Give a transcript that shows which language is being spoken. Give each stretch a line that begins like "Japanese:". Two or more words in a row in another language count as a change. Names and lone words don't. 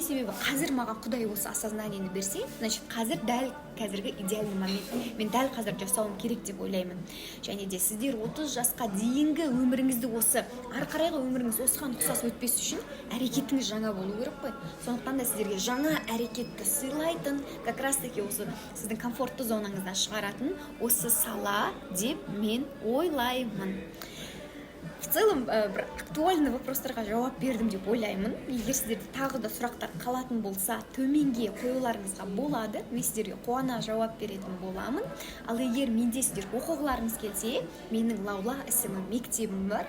Kazakh: Себебі қазір маған Құдай осы осознанияны берсе, значит, қазіргі идеальный момент. Мен дәл қазір жасауым керек деп ойлаймын. Және де сіздер 30 жасқа дейінгі өміріңізді осы, ары қарайғы өміріңіз осыған ұқсас өтпес үшін әрекетіңіз жаңа болу керек қой. Сондықтан да сіздерге жаңа әрекетті сыйлайтын,
Russian: как раз таки
Kazakh: осы сіздің комфортты зонаңыздан шығаратын осы сала деп мен ойлаймын.
Russian: В целом,
Kazakh: бір актуальный вопростарға жауап бердім деп ойлаймын. Егер сіздерде тағы да сұрақтар қалатын болса, төменге қоюларыңызға болады. Мен сіздерге қуана жауап беретін боламын. Ал егер менде сіздер оқығыларыңыз келсе, менің Лаула SMM мектебім бар.